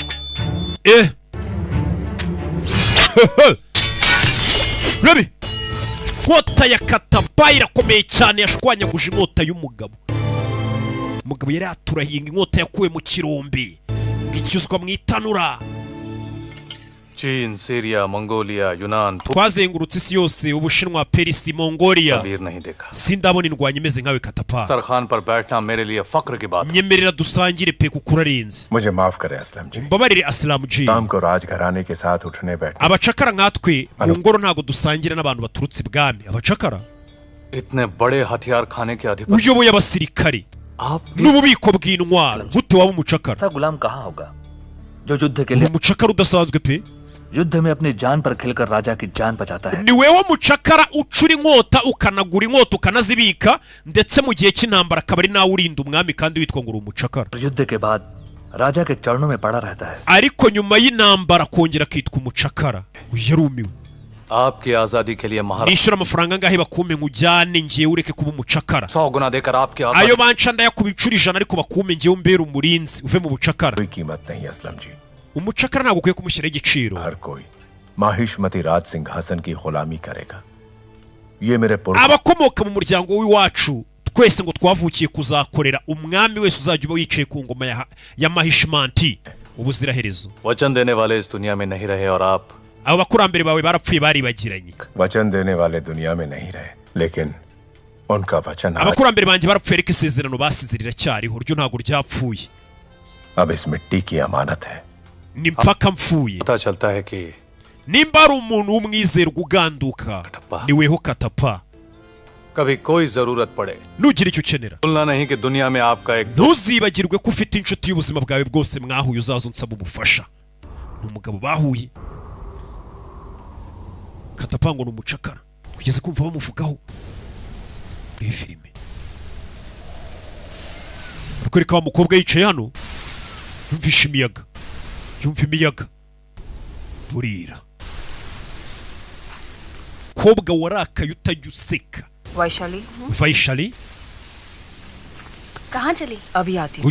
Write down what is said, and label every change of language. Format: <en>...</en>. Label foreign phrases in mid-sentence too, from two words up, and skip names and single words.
<rw>Rebi inkota ya Katapa irakomeye cyane, yashwanyaguje inkota y'umugabo. Umugabo yari aturahinga inkota yakuwe mu kirombe icyuzwa mu itanura.</rw> <hi>चीन, सीरिया, मंगोलिया, यूनान,</hi> <rw>Twazengurutse isi yose, Ubushinwa, Perisi, Mongolia.</rw> <hi>वीर नहीं देखा।</hi> <rw>Sindabona indwanyi imeze nkawe Katapa.</rw> <hi>सरखान पर बैठना मेरे लिए फक्र की बात है।</hi> <rw>Nyemerera dusangire pe kuko urarenze.</rw> <hi>मुझे माफ करे असलम जी,</hi> <rw>Mbabarire Aslam G.</rw> <hi>शाम को राजघराने के साथ उठने बैठे,</hi> <rw>Abacakara nkatwe mu ngoro ntago dusangira n'abantu baturutse ibwami. Abacakara</rw> <hi>इतने बड़े हथियार खाने के अधिपति</hi> <rw>uyoboye abasirikare</rw> <hi>आप</hi> <rw>n'ububiko bw'intwaro, gute waba umucakara?</rw> <hi>ऐसा गुलाम कहाँ होगा जो युद्ध के लिए</hi> <rw>Umucakara udasanzwe pe.</rw> <hi>युद्ध में अपनी जान पर खिलकर राजा की जान बचाता है।</hi> <rw>Ni wewe mucakara ucura inkota ukanagura inkota ukanazibika, ndetse mu gihe cy'intambara akaba ari nawe urinda umwami kandi witwa ngo uri umucakara.</rw> <hi>युद्ध के बाद राजा के चरणों में पड़ा रहता है।</hi> <rw>Ariko nyuma y'intambara kongera akitwa umucakara. Yarumiwe.</rw> <hi>आपकी आजादी के लिए महाराज</hi> <rw>Nishyura amafaranga ngahe bakume ngujyane ngiye ureke kuba umucakara.</rw> <hi>100 गुना देकर आपकी</hi> <rw>Ayo</rw> <hi>आजादी</hi> <rw>banca ndayakuba inshuro 100 ariko bakume ngiye umbere umurinzi uve mu bucakara.</rw> <hi>कोई कीमत नहीं असलम जी,</hi> <rw>Umucakara ntabwo ukwiye kumushyiraho igiciro.</rw> <hi>हर कोई माहिष्मती राज सिंहासन की गुलामी करेगा। ये मेरे पूर्व</hi> <rw>Abakomoka mu muryango w'iwacu twese ngo twavukiye kuzakorera umwami wese uzajya uba wicaye ku ngoma ya Mahishmanti ubuziraherezo.</rw> <hi>वचन देने वाले इस दुनिया में नहीं रहे और आप</hi> <rw>Abo bakurambere bawe barapfuye baribagiranye.</rw> <hi>वचन देने वाले दुनिया में नहीं रहे, लेकिन उनका वचन आज</hi> <rw>Abakurambere banjye barapfuye ariko isezerano basize riracyariho, ryo ntabwo ryapfuye.</rw> <hi>अब इस मिट्टी की अमानत है।</hi> <rw>Ni mpaka mpfuye.</rw> <hi>पता चलता है कि</hi> <rw>Nimba ari umuntu w'umwizerwa uganduka ni weho Katapa.</rw> <hi>कभी कोई जरूरत पड़े</hi> <rw>nugira icyo ukenera</rw> <hi>भूलना नहीं कि दुनिया में आपका एक</hi> <rw>ntuzibagirwe ko ufite inshuti y'ubuzima bwawe bwose mwahuye uzaza unsaba ubufasha. Ni umugabo bahuye Katapango n'umucakara kugeza kumva bamuvugaho muri filime. Ariko wa mukobwa yicaye hano yumvisha imiyaga, yumva imiyaga burira. Kobwa warakaye utajya useka.</rw> <hi>वैशाली Vaishali कहाँ चली? अभी आती हूँ।</hi>